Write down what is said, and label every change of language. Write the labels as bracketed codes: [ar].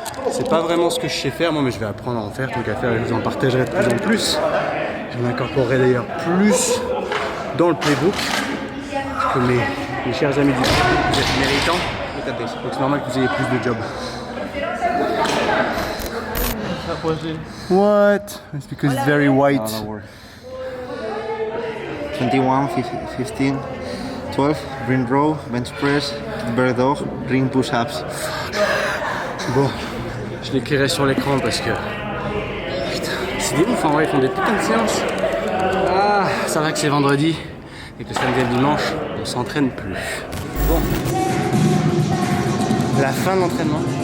[fr] C'est pas vraiment ce que je sais faire moi, mais je vais apprendre à en faire. Tant qu'à faire, je vous en partagerai de plus en plus. Je m'incorporerai d'ailleurs plus dans le playbook. Parce que mes chers amis du playbook, vous êtes méritants. Donc c'est normal que vous ayez plus de jobs. [en] What? It's because it's very white. 21, 15, 12, ring row, bench press, bear dog, ring push-ups. [fr] Bon, je l'écrirai sur l'écran parce que... Putain, c'est des ouf en vrai, ils font des putains de séances. Ah, ça va que c'est vendredi et que samedi et le dimanche, on s'entraîne plus. Bon. La fin de l'entraînement.